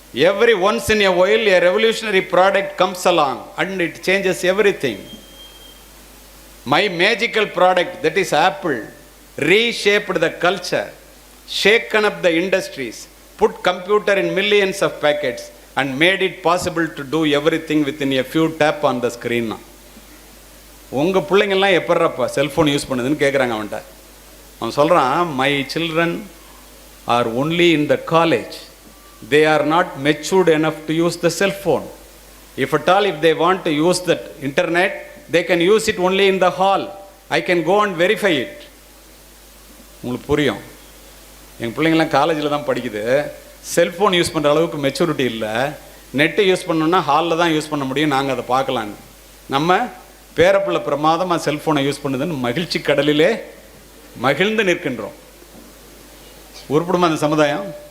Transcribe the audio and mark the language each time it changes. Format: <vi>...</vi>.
<en>Every once in a while a revolutionary product comes along and it changes everything. My magical product, that is Apple, reshaped the culture, shaken up the industries, put computer in millions of packets and made it possible to do everything within a few tap on the screen.</en> <ta>உங்கள் பிள்ளைங்கள்லாம் எப்பட்றப்ப cellphone use பண்ணுதுன்னு கேட்குறாங்க அவன்கிட்ட. அவன் சொல்கிறான்,</ta> <en>my children are only in the college. They are not matured enough to use the cell phone. If at all, if they want to use the internet, they can use it only in the hall. I can go and verify it.</en> <ta>உங்களுக்கு புரியும், எங்கள் பிள்ளைங்கள்லாம் காலேஜில் தான் படிக்குது, cellphone use பண்ணுற அளவுக்கு maturity இல்லை, நெட்டு யூஸ் பண்ணணுன்னா ஹாலில் தான் யூஸ் பண்ண முடியும், நாங்கள் அதை பார்க்கலான்னு. நம்ம பேரப்பிள்ளை பிரமாதமாக செல்ஃபோனை யூஸ் பண்ணுதுன்னு மகிழ்ச்சி கடலிலே மகிழ்ந்து நிற்கின்றோம். உருப்படுமா அந்த சமுதாயம்?</ta>